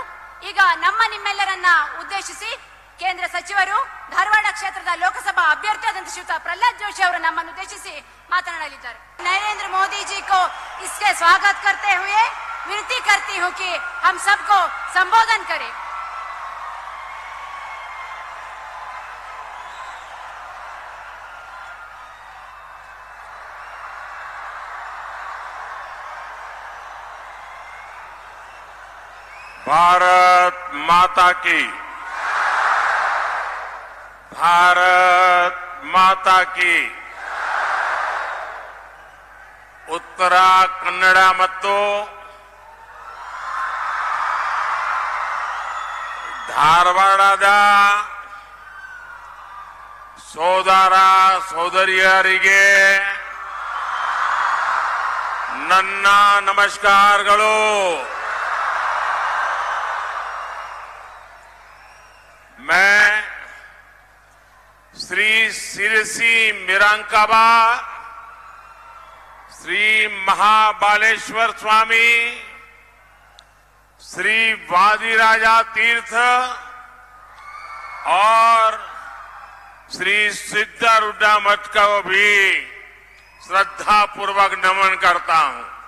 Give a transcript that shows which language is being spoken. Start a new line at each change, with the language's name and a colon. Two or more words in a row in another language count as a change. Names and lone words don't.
Kannada: ಈಗ ನಿಮ್ಮೆಲ್ಲರನ್ನ ಉದ್ದೇಶಿಸಿ ಕೇಂದ್ರ ಸಚಿವರು ಧಾರವಾಡ ಕ್ಷೇತ್ರದ ಲೋಕಸಭಾ ಅಭ್ಯರ್ಥಿಯಾದಂತಹ ಶ್ರೀಯುತ ಪ್ರಹ್ಲಾದ್ ಜೋಶಿ ಅವರು ನಮ್ಮನ್ನು ಉದ್ದೇಶಿಸಿ ಮಾತನಾಡಲಿದ್ದಾರೆ.
Hindi: नरेंद्र मोदी जी को इसके स्वागत करते हुए विनती करती हूँ कि हम सबको संबोधन करें. भारत माता की, भारत माता की.
Kannada: ಉತ್ತರ ಕನ್ನಡ ಮತ್ತು ಧಾರವಾಡದ ಸೋದರ ಸೋದರಿಯರಿಗೆ ನನ್ನ ನಮಸ್ಕಾರಗಳು.
Hindi: सिरसी मिरांकाबा, श्री महाबालेश्वर स्वामी, श्री वादिराजा तीर्थ और श्री सिद्धारूढ़ा मठ को भी श्रद्धा पूर्वक नमन करता हूं।